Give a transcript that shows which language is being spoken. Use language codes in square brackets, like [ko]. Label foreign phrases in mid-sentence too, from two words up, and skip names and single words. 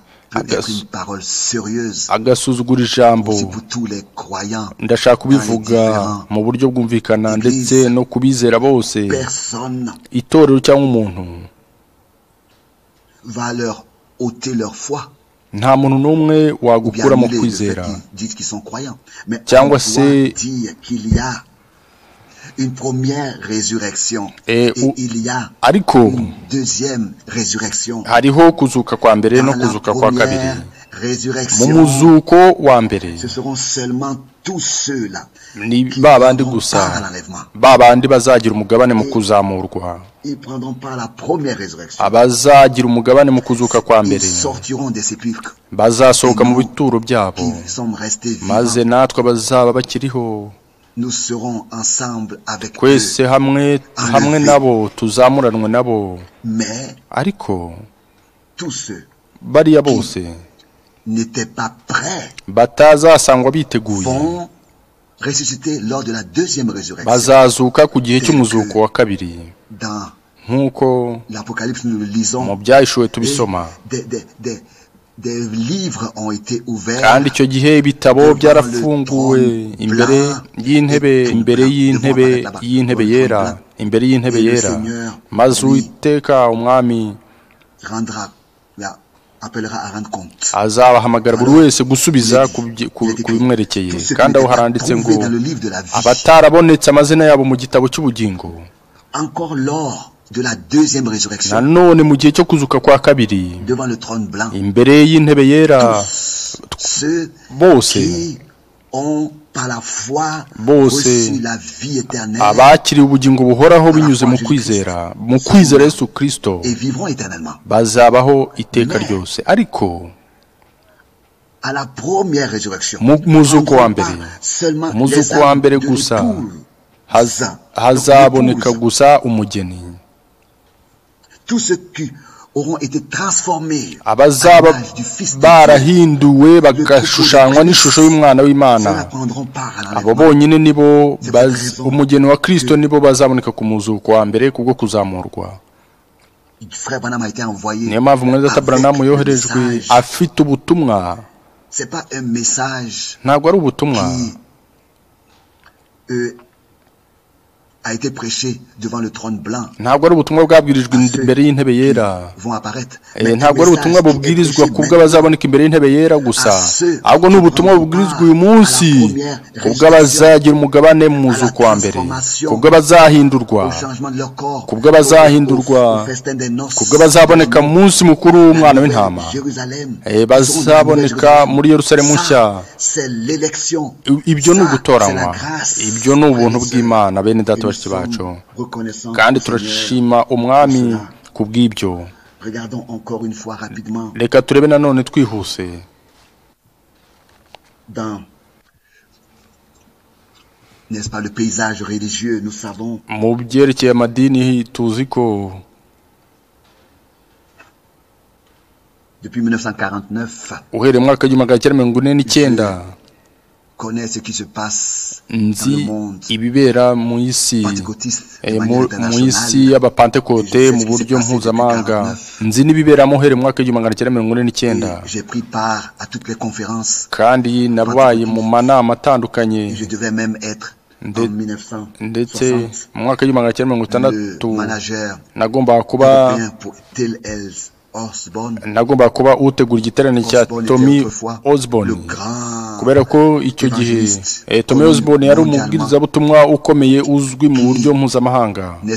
[rw] agasuzugura ijambo, ndashaka kubivuga mu buryo bwumvikana, ndetse no kubizera bose, itorero cyangwa umuntu, nta muntu n'umwe wagukura mu kwizera, cyangwa se [fr] une première résurrection et il y a une deuxième résurrection. [rw] Hariho kuzuka kwa mbere no kuzuka kwa kabiri. Mu muzuko wa mbere, [fr] ce seront seulement tous ceux-là [rw] ni babandi gusa, babandi bazagira umugabane mu kuzamurwa. [fr] Ils prendront pas la première résurrection. [rw] Abazagira umugabane mu kuzuka kwa mbere, [fr] ils sortiront des sépulcres, [rw] bazasohoka mu bituro byabo, maze natwe bazaba bakiriho, [fr] nous serons ensemble avec [rw] kwese hamwe nabo tuzamuranwe nabo. [fr] Mais [rw] ariko bariya bose [fr] n'étaient pas prêts [rw] batazasangwa biteguye [fr] vont ressusciter lors de la deuxième résurrection. [rw] bazazuka ku gihe cy'umuzuko wa kabiri [fr] Dans [rw] nk'uko [fr] l'Apocalypse nous le lisons, [rw] mu byahishuwe tubisoma [fr] des livres ont été ouverts, [rw] kandi icyo gihe ibitabo byarafunguwe imbere y'intebe yera imbere y'intebe yera maze Uwiteka umwami [fr] appellera à rendre compte. [rw] azabahamagara buri wese gusubiza ku bimwerekeye kandi aho haranditse ngo abatarabonetse amazina yabo mu gitabo cy'ubugingo [fr] Encore lors de la deuxième résurrection, [rw] nanone mu gihe cyo kuzuka kwa kabiri [fr] devant le trône blanc, [rw] imbere y'intebe yera [fr] ceux [rw] bose [fr] qui ont par la foi [rw] bose [fr] reçu la vie éternelle [rw] abakiriye ubugingo buhoraho binyuze mu kwizera Yesu Kristo [fr] et vivront éternellement. [rw] bazabaho iteka ryose ariko [fr] À la première résurrection, [rw] muzuko wa mbere [fr] seulement [rw] umuzuko wa mbere gusa hazaboneka gusa umugeni [fr] tous ceux qui auront été transformés [rw] abazaba barahinduwe bagashushanywa n'ishusho y'umwana w'Imana abo bonyine nibo umugeni wa Kristo nibo bazaboneka ku muzuko wa mbere kubwo kuzamurwa. Niyo mpamvu Mwene Branham yoherejwe afite ubutumwa, ntabwo ari ubutumwa [fr] a été prêché devant le trône blanc. [rw] Ntabwo ari ubutumwa bwabwirijwe imbere y'intebe yera. Ntabwo ari ubutumwa bubwirizwa kubwo bazaboneka imbere y'intebe yera gusa, ahubwo ni ubutumwa bubwirizwa uyu munsi kubwo bazagira umugabane mu muzuko wa mbere, kubwo bazahindurwa, kubwo bazahindurwa, kubwo bazaboneka mu munsi mukuru w'umwana w'intama, bazaboneka muri Yerusalemu nshya. Ibyo ni ugutoranywa, ibyo ni ubuntu bw'Imana. Bene data bashiki bacu, kandi turashima umwami kubw'ibyo. Reka turebe nanone twihuse [fr] n'est-ce pas le paysage religieux. Nous savons [rw] mu byerekeye amadini tuzi ko [fr] depuis 1949 [rw] uhereye mu mwaka w'igihumbi kimwe magana cyenda mirongo ine n'icyenda [fr] connaît ce qui se passe [rw] nzi ibibera mu isi y'abapantekote mu buryo mpuzamahanga. Nzi n'ibibera mu uhereye mu mwaka w'igihumbi kimwe magana cyenda mirongo ine n'icyenda, kandi nabaye mu manama atandukanye, ndetse mu mwaka w'igihumbi kimwe magana cyenda mirongo itandatu nagomba kuba utegura igiterane cya Tommy Osborne, kubera ko icyo gihe Tommy Osborne yari umubwirizabutumwa ukomeye uzwi mu buryo mpuzamahanga.